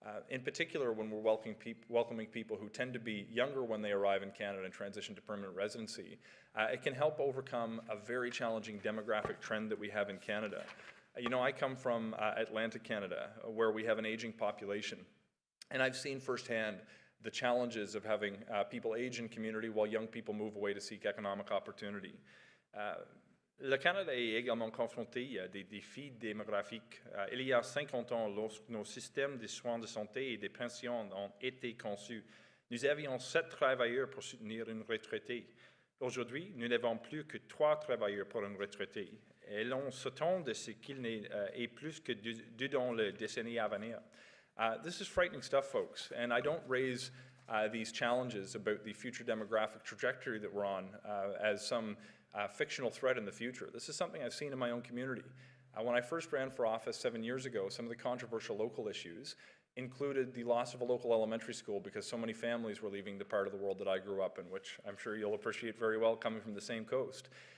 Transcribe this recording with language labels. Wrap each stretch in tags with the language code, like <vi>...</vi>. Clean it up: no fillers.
<en>In particular, when we're welcoming people who tend to be younger when they arrive in Canada and transition to permanent residency, it can help overcome a very challenging demographic trend that we have in Canada. You know, I come from Atlantic Canada, where we have an aging population. And I've seen firsthand the challenges of having people age in community while young people move away to seek economic opportunity.</en> <fr>Le Canada est également confronté à des défis démographiques. Il y a 50 ans, lorsque nos systèmes de soins de santé et de pensions ont été conçus, nous avions 7 travailleurs pour soutenir une retraitée. Aujourd'hui, nous n'avons plus que 3 travailleurs pour une retraitée. Et l'on s'attend de ce qu'il n'est plus que 2 dans les décennies à venir.</fr> <en>This is frightening stuff, folks, and I don't raise these challenges about the future demographic trajectory that we're on as some fictional threat in the future. This is something I've seen in my own community. When I first ran for office 7 years ago, some of the controversial local issues included the loss of a local elementary school because so many families were leaving the part of the world that I grew up in, which I'm sure you'll appreciate very well coming from the same coast.</en>